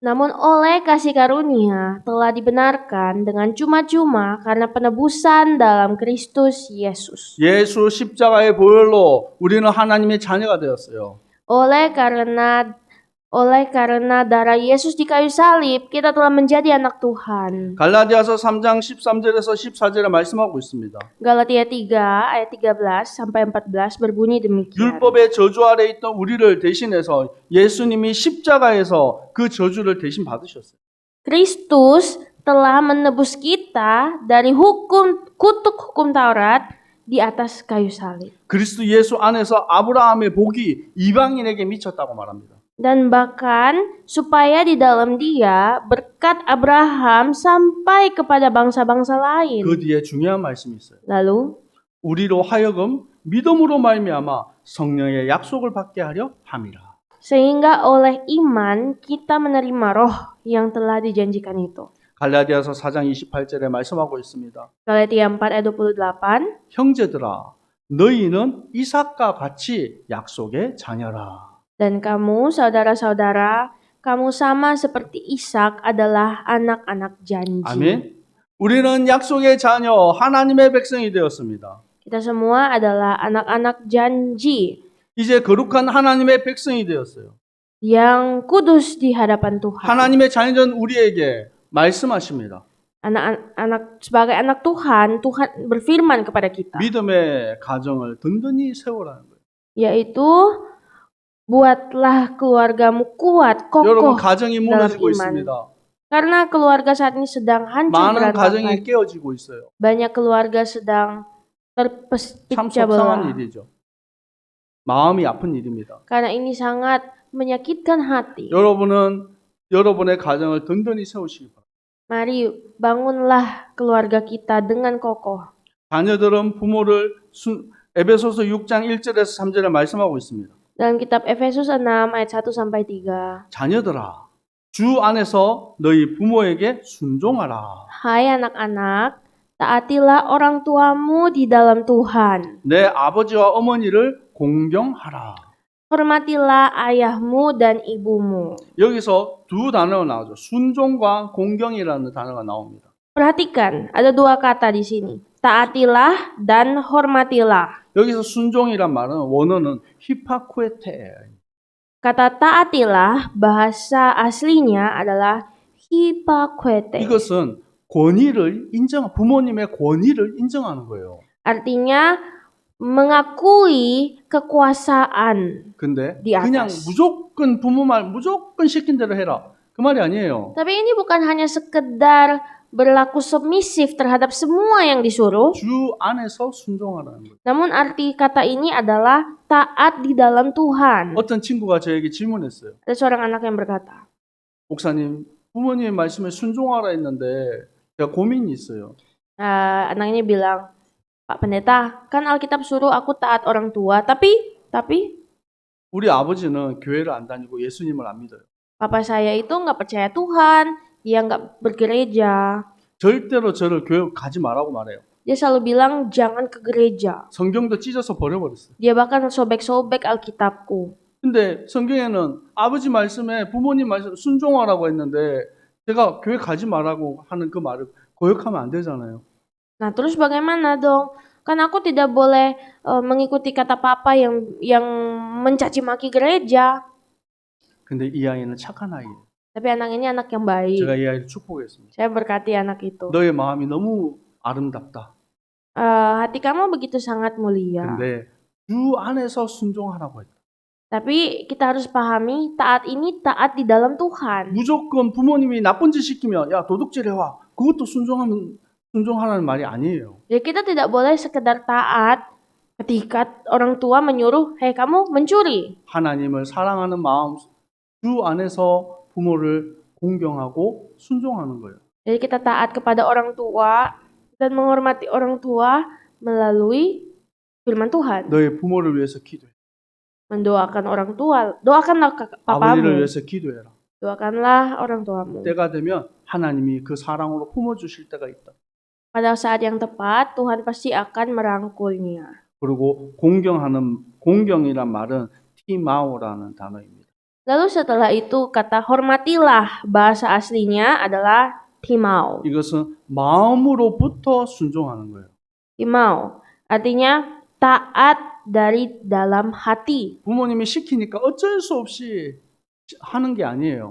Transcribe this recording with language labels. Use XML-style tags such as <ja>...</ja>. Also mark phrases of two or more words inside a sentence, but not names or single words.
<id>Namun oleh kasih karunia telah dibenarkan dengan cuma-cuma karena penebusan dalam Kristus Yesus.</id> <ko>예수 십자가의 보혈로 우리는 하나님의 자녀가 되었어요.</ko> <id>Oleh karena darah Yesus di kayu salib, kita telah menjadi anak Tuhan.</id> <ko>갈라디아서 3장 13절에서 14절에 말씀하고 있습니다.</ko> <id>Galatia 3 ayat 13 sampai 14 berbunyi demikian.</id> <ko>율법의 저주 아래 있던 우리를 대신해서 예수님이 십자가에서 그 저주를 대신 받으셨어요.</ko> <id>Kristus telah menebus kita dari kutuk hukum Taurat di atas kayu salib.</id> <ko>그리스도 예수 안에서 아브라함의 복이 이방인에게 미쳤다고 말합니다.</ko> <id>Dan bahkan supaya di dalam Dia berkat Abraham sampai kepada bangsa-bangsa lain.</id> <ko>그 뒤에 중요한 말씀이 있어요.</ko> <id>Lalu</id> <ko>우리로 하여금 믿음으로 말미암아 성령의 약속을 받게 하려 함이라.</ko> <id>sehingga oleh iman kita menerima roh yang telah dijanjikan itu.</id> <ko>갈라디아서 4장 28절에 말씀하고 있습니다.</ko> <id>Galatia 4 ayat 28.</id> <ko>형제들아 너희는 이삭과 같이 약속의 자녀라.</ko> <id>Dan kamu, saudara-saudara, kamu sama seperti Ishak adalah anak-anak janji.</id> <ko>아멘. 우리는 약속의 자녀 하나님의 백성이 되었습니다.</ko> <id>Kita semua adalah anak-anak janji</id> <ko>이제 거룩한 하나님의 백성이 되었어요.</ko> <id>yang kudus di hadapan Tuhan.</id> <ko>하나님의 자녀는 우리에게 말씀하십니다.</ko> <id>Sebagai anak Tuhan, Tuhan berfirman kepada kita,</id> <ko>믿음의 가정을 든든히 세우라는 거예요.</ko> <id>yaitu buatlah keluargamu kuat,</id> <ko>여러분</ko> <id>kokoh</id> <ko>가정이</ko> <id>dalam</id> <ko>무너지고</ko> <id>iman.</id> <ko>있습니다.</ko> <id>Karena keluarga saat ini sedang hancur</id> <ko>많은 가정이</ko> <id>berantakan.</id> <ko>깨어지고 있어요.</ko> <id>Banyak keluarga sedang</id> <ko>참</ko> <id>terpecah belah.</id> <ko>속상한 일이죠. 마음이 아픈 일입니다.</ko> <id>Karena ini sangat menyakitkan hati.</id> <ko>여러분은 여러분의 가정을 든든히 세우시기 바랍니다.</ko> <id>Mari bangunlah keluarga kita dengan kokoh.</id> <ko>자녀들은 부모를 에베소서 6장 1절에서 3절에 말씀하고 있습니다.</ko> <id>Dalam kitab Efesus 6 ayat 1 sampai 3.</id> <ko>자녀들아, 주 안에서 너희 부모에게 순종하라.</ko> <id>Hai anak-anak, taatilah orang tuamu di dalam Tuhan.</id> <ko>내 아버지와 어머니를 공경하라.</ko> <id>Hormatilah ayahmu dan ibumu.</id> <ko>여기서 두 단어가 나오죠. 순종과 공경이라는 단어가 나옵니다.</ko> <id>Perhatikan, ada dua kata di sini. Taatilah dan hormatilah.</id> <ko>여기서 순종이란 말은 원어는 히파쿠에테.</ko> <id>Kata taatilah bahasa aslinya adalah hipakwete.</id> <ko>이것은 부모님의 권위를 인정하는 거예요.</ko> <id>Artinya mengakui kekuasaan.</id> <ko>근데</ko> <id>di atas.</id> <ko>그냥 무조건 부모 말 무조건 시킨 대로 해라. 그 말이 아니에요.</ko> <id>Tapi ini bukan hanya sekedar berlaku submisif terhadap semua yang disuruh.</id> <ko>주 안에서 순종하라는 거예요.</ko> <id>Namun arti kata ini adalah taat di dalam Tuhan.</id> <ko>어떤 친구가 저에게 질문했어요.</ko> <id>Ada seorang anak yang berkata,</id> <ko>목사님, 부모님의 말씀에 순종하라 했는데 제가 고민이 있어요.</ko> <id>anaknya bilang, Pak Pendeta, kan Alkitab suruh aku taat orang tua, tapi</id> <ko>우리 아버지는 교회를 안 다니고 예수님을 안 믿어요.</ko> <id>papa saya itu nggak percaya Tuhan, dia nggak bergereja.</id> <ko>절대로 저를 교회 가지 말라고 말해요.</ko> <id>Dia selalu bilang jangan ke gereja.</id> <ko>성경도 찢어서 버려버렸어요.</ko> <id>Dia bahkan sobek-sobek Alkitabku.</id> <ko>근데 성경에는 아버지 말씀에 부모님 말씀 순종하라고 했는데 제가 교회 가지 말라고 하는 그 말을 거역하면 안 되잖아요.</ko> <id>Nah, terus bagaimana dong? Kan aku tidak boleh mengikuti kata papa yang mencaci maki gereja.</id> <ko>근데 이 아이는 착한 아이예요.</ko> <id>Tapi anak ini anak yang baik.</id> <ko>제가 이 아이를 축복했습니다.</ko> <id>Saya berkati anak itu.</id> <ko>너의 마음이 너무 아름답다.</ko> <id>Hati kamu begitu sangat mulia.</id> <ko>근데 주 안에서 순종하라고 했다.</ko> <id>Tapi kita harus pahami taat ini taat di dalam Tuhan.</id> <ko>무조건 부모님이 나쁜 짓 시키면 야 도둑질 해와. 그것도 순종하라는 말이 아니에요.</ko> <id>Jadi kita tidak boleh sekedar taat ketika orang tua menyuruh, "Hei kamu mencuri."</id> <ko>하나님을 사랑하는 마음 주 안에서 부모를 공경하고 순종하는 거예요.</ko> <id>Jadi kita taat kepada orang tua dan menghormati orang tua melalui firman Tuhan.</id> <ko>너의 부모를 위해서 기도해.</ko> <id>Mendoakan orang tua, doakanlah</id> <ko>아버지를</ko> <id>papamu,</id> <ko>위해서 기도해라.</ko> <id>doakanlah orang tuamu.</id> <ko>때가 되면 하나님이 그 사랑으로 품어주실 때가 있다.</ko> <id>Pada saat yang tepat, Tuhan pasti akan merangkulnya.</id> <ko>그리고 공경이란 말은 티마오라는 단어입니다.</ko> <id>Lalu setelah itu kata hormatilah bahasa aslinya adalah timau.</id> <ko>이것은 마음으로부터 순종하는 거예요.</ko> <id>Timau artinya taat dari dalam hati.</id> <ko>부모님이 시키니까 어쩔 수 없이 하는 게 아니에요.</ko>